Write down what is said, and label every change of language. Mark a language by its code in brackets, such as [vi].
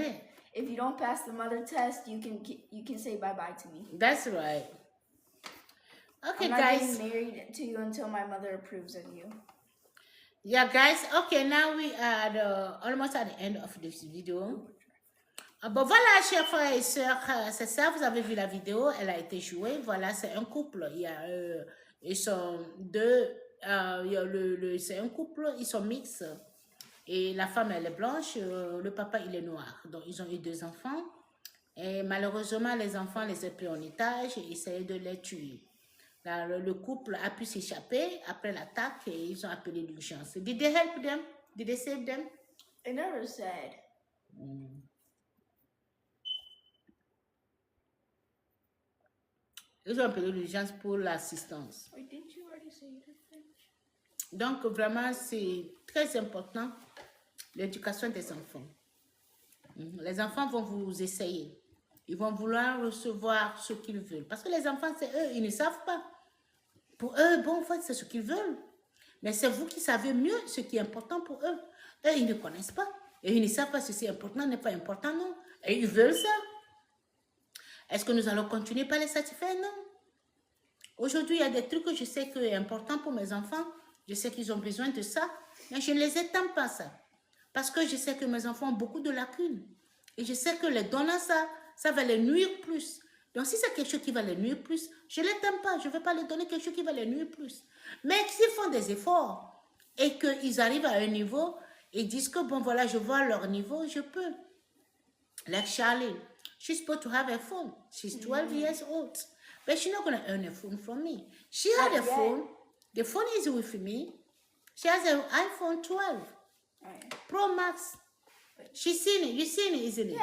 [en] is. if you don't pass the mother test, you can say bye-bye to me. That's right. Okay, I'm not guys. getting married to you until my mother approves of you. Yeah, guys. Okay, now we are almost at the end of this video. [fr] Bon, voilà, chers frères et sœurs, c'est ça, vous avez vu la vidéo, elle a été jouée. Voilà, c'est un couple. Il y a, ils sont deux, il y a c'est un couple, ils sont mixtes. Et la femme, elle est blanche, le papa, il est noir. Donc, ils ont eu 2 enfants. Et malheureusement, les enfants les ont pris en otage et essayaient de les tuer. Là, le couple a pu s'échapper après l'attaque et ils ont appelé l'urgence. [en] Did they help them? Did they save them? It never said. [fr] Ils ont appelé l'urgence pour l'assistance. [en] Wait, didn't you already say it in French? [fr] Donc, vraiment, c'est très important, l'éducation des enfants. Les enfants vont vous essayer. Ils vont vouloir recevoir ce qu'ils veulent. Parce que les enfants, c'est eux, ils ne savent pas. Pour eux, bon, en fait, c'est ce qu'ils veulent. Mais c'est vous qui savez mieux ce qui est important pour eux. Eux, ils ne connaissent pas. Et ils ne savent pas si c'est important, n'est pas important, non. Et ils veulent ça. Est-ce que nous allons continuer par les satisfaire? Non. Aujourd'hui, il y a des trucs que je sais que est important pour mes enfants. Je sais qu'ils ont besoin de ça. Mais je ne les étends pas ça. Parce que je sais que mes enfants ont beaucoup de lacunes. Et je sais que les donnant ça, ça va les nuire plus. Donc, si c'est quelque chose qui va les nuire plus, je ne les t'aime pas. Je ne vais pas les donner quelque chose qui va les nuire plus. Mais s'ils font des efforts et qu'ils arrivent à un niveau et disent que, bon, voilà, je vois leur niveau, je peux. [en] Like Charlie, she's supposed to have a phone. She's 12 years old. But she's not going to earn a phone from me. She had a phone. The phone is with me. She has an iPhone 12 Pro Max. She's seen it. You've seen it, isn't it?